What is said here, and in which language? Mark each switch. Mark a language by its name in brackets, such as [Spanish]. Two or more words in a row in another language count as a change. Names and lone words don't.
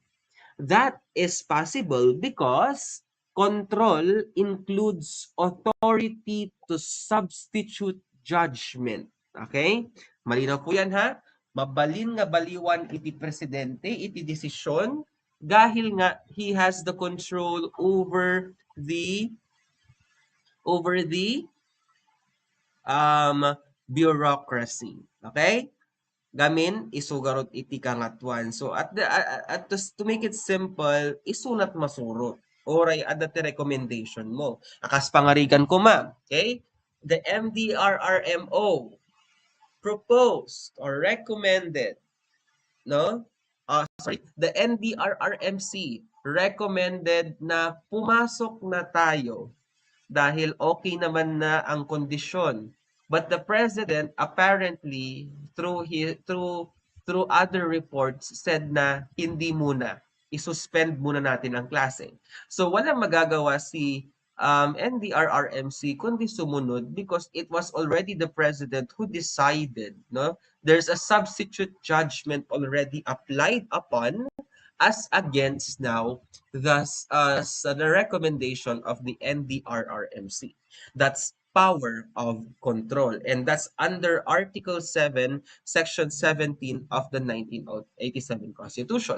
[English] That is possible because control includes authority to substitute judgment. [Filipino] Okay? Malinaw po yan ha? [Iloko] Mabalin nga baliwan iti presidente, iti desisyon, dahil nga [English] he has the control over the bureaucracy. [Iloko] Okay? Gamin isugarot iti kangatuan. [English] So to make it simple, [Iloko] isunat masurot. Oray ada ti recommendation mo. Akas pangarigan ko ma. Okay? [English] The MDRRMO proposed or recommended, no? The NDRRMC recommended [Filipino] na pumasok na tayo dahil okay naman na ang kondisyon. [English] But the president apparently through other reports said [Filipino] na hindi muna, i-suspend muna natin ang klase. [English] So [Filipino] walang magagawa si NDRRMC kundi sumunod [English] because it was already the president who decided, no? There's a substitute judgment already applied upon as against now the recommendation of the NDRRMC. That's power of control, and that's under Article 7, Section 17 of the 1987 Constitution.